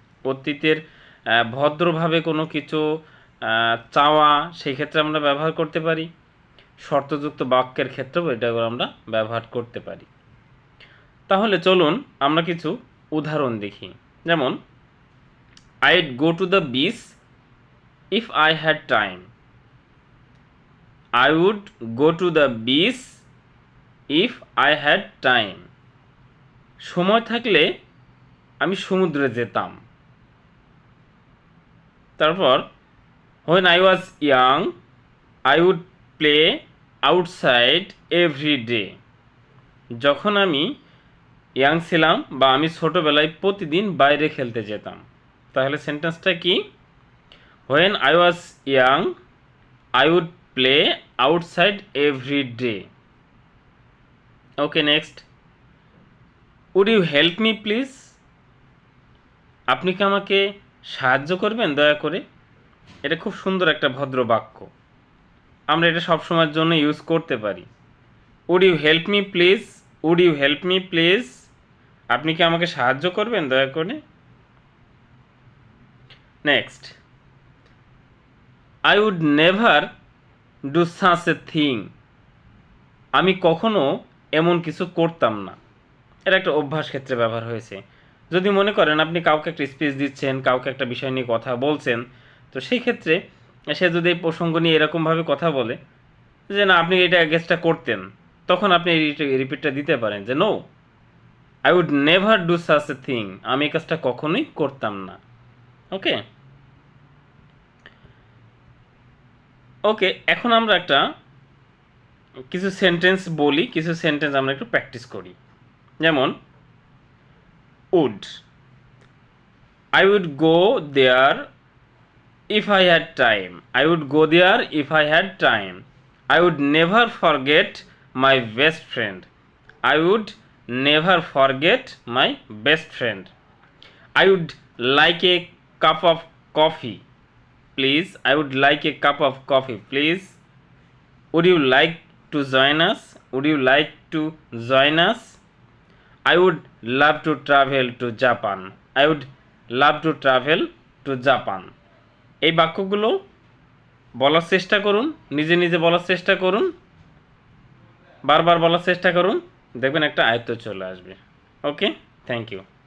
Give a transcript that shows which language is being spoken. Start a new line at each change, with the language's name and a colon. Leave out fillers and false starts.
Bangla: অতীতের ভদ্রভাবে কোনো কিছু চাওয়া, সেই ক্ষেত্রে আমরা ব্যবহার করতে পারি। শর্তযুক্ত বাক্যের ক্ষেত্রেও এটা আমরা ব্যবহার করতে পারি। তাহলে চলুন আমরা কিছু উদাহরণ দেখি। যেমন
English: I'd go to the beach if I had time. I would go to the beach if I had time.
Bangla: সময় থাকলে আমি সমুদ্রে যেতাম।
English: তারপর when I was young I would play outside every day.
Bangla: যখন আমি ইয়াং ছিলাম বা আমি ছোটোবেলায় প্রতিদিন বাইরে খেলতে যেতাম। তাহলে সেন্টেন্সটা কি?
English: when I was young I would play outside every day. Okay, next. Would you help me please?
Bangla: আপনি কি আমাকে সাহায্য করবেন দয়া করে? এটা খুব সুন্দর একটা ভদ্র বাক্য, আমরা এটা সব সময়ের জন্য ইউজ করতে পারি।
English: Would you help me please? Would you help me please?
Bangla: আপনি কি আমাকে সাহায্য করবেন দয়া করে?
English: Next, I would never do such a thing.
Bangla: আমি কখনো এমন কিছু করতাম না। এটা একটা অভ্যাস ক্ষেত্রে ব্যবহার হয়েছে। যদি মনে করেন আপনি কাউকে একটা স্পিচ দিচ্ছেন, কাউকে একটা বিষয় নিয়ে কথা বলছেন, তো সেই ক্ষেত্রে সে যদি এই প্রসঙ্গ নিয়ে এরকমভাবে কথা বলে যে না আপনি এটা গেসটা করতেন, তখন আপনি এই রিপিটটা দিতে পারেন যে
English: No, I would never do such a thing.
Bangla: আমি এই কাজটা কখনোই করতাম না। ওকে ওকে এখন আমরা একটা কিছু সেন্টেন্স বলি, কিছু সেন্টেন্স আমরা একটু প্র্যাকটিস করি।
English: যেমন would, I would go there if I had time. I would go there if I had time. I would never forget my best friend. I would never forget my best friend. I would like a cup of coffee, please. I would like a cup of coffee, please. Would you like to join us? Would you like to join us? I would love to travel to Japan. I would love to travel to Japan.
Bangla: এই বাক্যগুলো বলার চেষ্টা করুন, নিজে নিজে বলার চেষ্টা করুন, বারবার বলার চেষ্টা করুন, দেখবেন একটা আয়ত্ত চলে আসবে। ওকে, থ্যাংক ইউ।